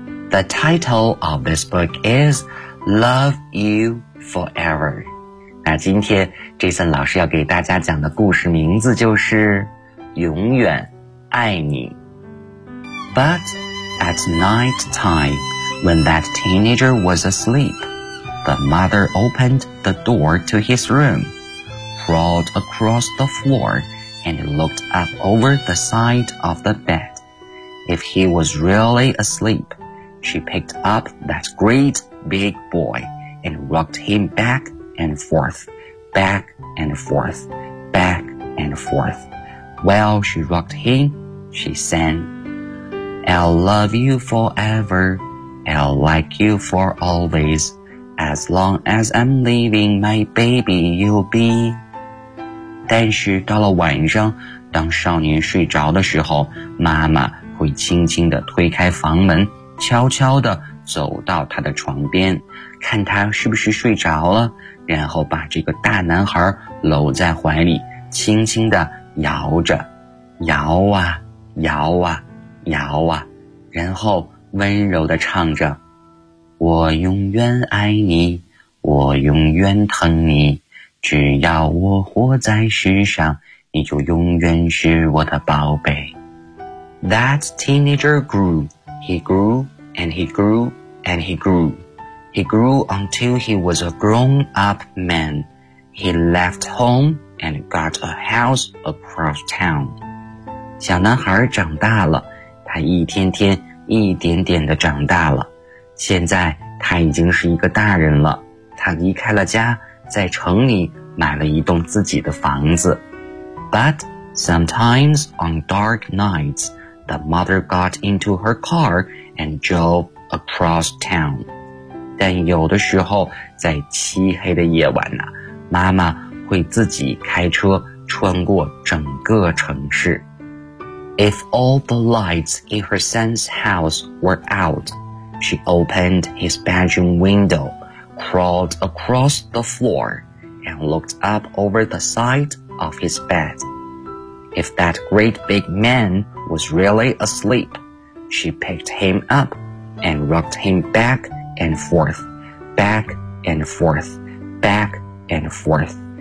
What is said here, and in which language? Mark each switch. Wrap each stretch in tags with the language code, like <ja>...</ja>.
<en>The title of this book is Love You Forever.</en> <zh>那今天 Jason 老师要给大家讲的故事名字就是永远爱你。</zh> <en>But at night time, when that teenager was asleep, the mother opened the door to his room, crawled across the floor, and looked up over the side of the bed. If he was really asleepShe picked up that great big boy and rocked him back and forth, back and forth, back and forth. While she rocked him, she sang, I'll love you forever, I'll like you for always. As long as I'm living, my baby you'll be.</en> <zh>但是到了晚上，当少年睡着的时候，妈妈会轻轻地推开房门，悄悄地走到他的床边，看他是不是睡着了，然后把这个大男孩搂在怀里，轻轻地摇着，摇啊摇啊摇啊，然后温柔地唱着，我永远爱你，我永远疼你，只要我活在世上，你就永远是我的宝贝。</zh> <en>That teenager grew He grew and he grew and he grew. He grew until he was a grown-up man. He left home and got a house across town.</en> <zh>小男孩长大了，他一天天一点点地长大了。现在他已经是一个大人了，他离开了家，在城里买了一栋自己的房子。</zh> <en>But sometimes on dark nights, the mother got into her car and drove across town.</en> <zh>但有的时候，在漆黑的夜晚呢，妈妈会自己开车穿过整个城市。</zh> <en>If all the lights in her son's house were out, she opened his bedroom window, crawled across the floor, and looked up over the side of his bed. If that great big man was really asleep, she picked him up and rocked him back and forth, back and forth, back and forth.</en>